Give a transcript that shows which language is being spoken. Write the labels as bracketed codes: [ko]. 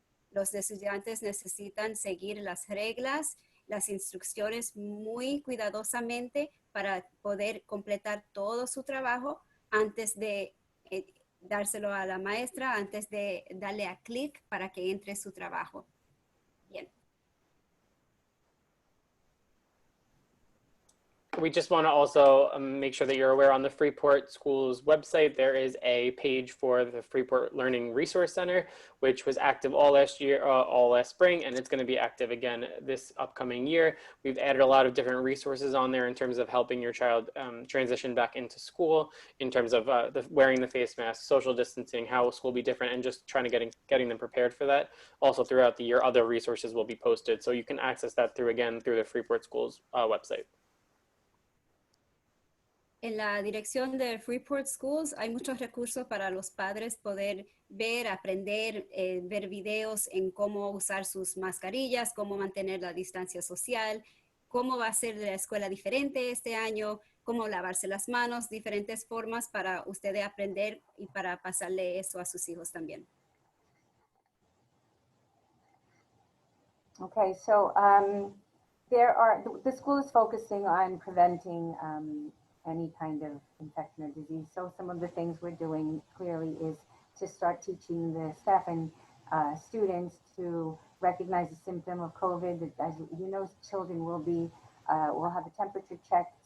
[es] Los estudiantes necesitan seguir las reglas, las instrucciones muy cuidadosamente para poder completar todo su trabajo antes de dárselo a la maestra, antes de darle a clic para que entre su trabajo. Bien. [en] We just want to also make sure that you're aware on the Freeport Schools website, there is a page for the Freeport Learning Resource Center, which was active all last year, all last spring, and it's going to be active again this upcoming year. We've added a lot of different resources on there in terms of helping your child transition back into school, in terms of wearing the face mask, social distancing, how school will be different, and just trying to getting them prepared for that. Also throughout the year, other resources will be posted, so you can access that through the Freeport Schools website. [es] En la dirección de Freeport Schools hay muchos recursos para los padres poder ver, aprender, ver videos en cómo usar sus mascarillas, cómo mantener la distancia social, cómo va a ser la escuela diferente este año, cómo lavarse las manos, diferentes formas para ustedes aprender y para pasarle eso a sus hijos también. [en] Okay, so the school is focusing on preventing any kind of infection or disease. So some of the things we're doing clearly is to start teaching the staff and students to recognize the symptom of COVID. As you know, children will have a temperature check